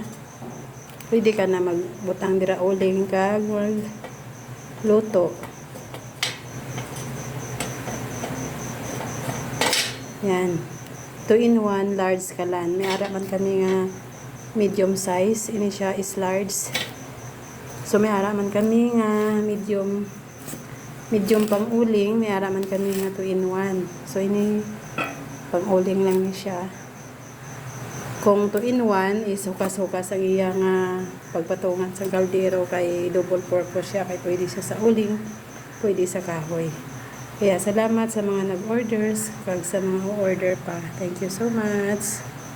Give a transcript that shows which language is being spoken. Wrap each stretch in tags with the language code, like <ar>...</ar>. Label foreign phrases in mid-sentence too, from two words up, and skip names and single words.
<hil>Pwede ka na magbutang dira uling kag luto. Yan. 2-in-1 large kalan. May ara man kami nga medium size. Ini siya is large. So may ara man kami nga medium pang uling. May ara man kami nga 2-in-1. So ini pang uling lang ni siya. Kung 2-in-1 is hukas-hukas ang iya nga pagpatungan sa kaldero kay</hil> <en>double purpose</en> <hil>siya kay pwede siya sa uling, pwede sa kahoy. Kaya salamat sa mga nag-orders kag sa mga order pa.</hil> <en>Thank you so much.</en>